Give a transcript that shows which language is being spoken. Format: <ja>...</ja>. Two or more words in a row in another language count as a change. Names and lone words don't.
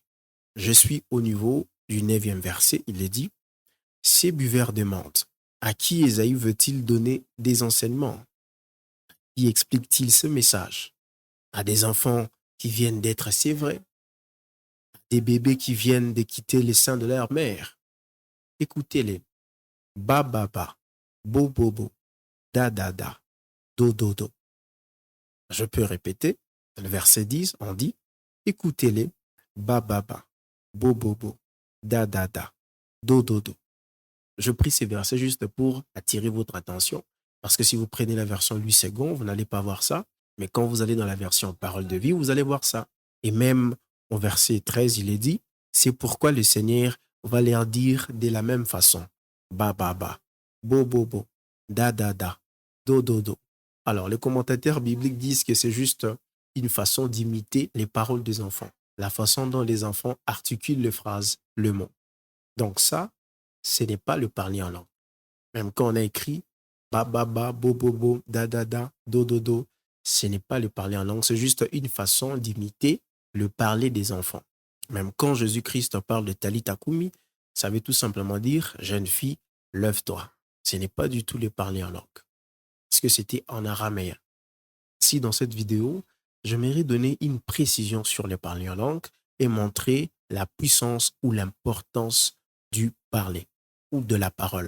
<fr>Je suis au niveau du 9e verset, il est dit, ces buveurs demandent, à qui Isaïe veut-il donner des enseignements? Qui explique-t-il ce message? À des enfants qui viennent d'être sévrés, des bébés qui viennent de quitter les seins de leur mère. Écoutez-les. Ba ba ba, bo bo bo, da da da, do do do. Je peux répéter. Le verset 10, on dit, écoutez-les. Ba ba ba, bo bo bo, da da da, do do do. Je prie ces versets juste pour attirer votre attention. Parce que si vous prenez la version 8 secondes, vous n'allez pas voir ça. Mais quand vous allez dans la version parole de vie, vous allez voir ça. Et même au verset 13, il est dit, c'est pourquoi le Seigneur va leur dire de la même façon. Ba ba ba, bo bo bo, da da da, do, do, do. Alors, les commentateurs bibliques disent que c'est juste une façon d'imiter les paroles des enfants, la façon dont les enfants articulent les phrases, le mot. Donc ça, ce n'est pas le parler en langue. Même quand on a écrit ba, ba, ba, bo, bo, bo, da, do, do, do, ce n'est pas le parler en langue, c'est juste une façon d'imiter le parler des enfants. Même quand Jésus-Christ parle de</fr> <arc>Talita Kumi,</arc> <fr>ça veut tout simplement dire jeune fille, lève-toi. Ce n'est pas du tout le parler en langue, parce que c'était en araméen. Si dans cette vidéo, j'aimerais donner une précision sur le parler en langue et montrer la puissance ou l'importance du parler ou de la parole.</fr>